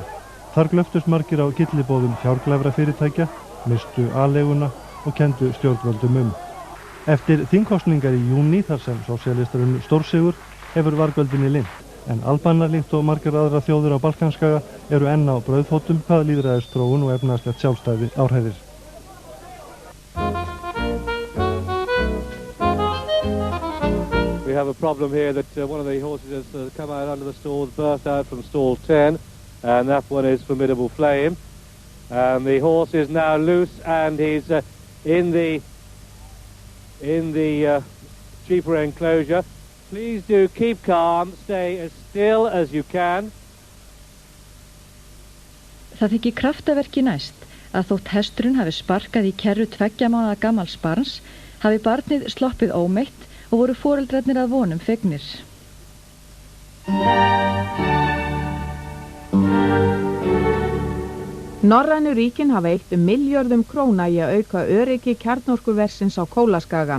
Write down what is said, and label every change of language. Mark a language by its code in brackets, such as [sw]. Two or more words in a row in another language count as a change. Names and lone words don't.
[is] Þar glöftust margir á gyllibóðum fjárglæfra fyrirtækja, mistu aðleguna og kendu stjórnvöldum Eftir þingkosningar í júní þar sem sósíalistar unnu stórsigur hefur vargöldinni linnt, en Albanar líkt og margar aðra þjóðir á Balkanskaga eru enn á brauðfótum hvað lýðræðisþróun og efnahagslegt sjálfstæði áhræðir. [en] We have a problem here that one of the horses has come out under the stalls, burst out from stall 10, and that one is Formidable Flame. The horse is now loose and he's in the cheaper enclosure. Please do keep calm, stay as still as you can. [is] Það þykir kraftaverki næst að þótt hesturinn hafi sparkað í kerru 2 mánaða gamals barns, hafi barnið sloppið ómeitt og voru foreldrarnir að vonum fegnir. Norrænu ríkin hafa eytt milljörðum króna í að auka öryggi kjarnorkuversins á Kólaskaga.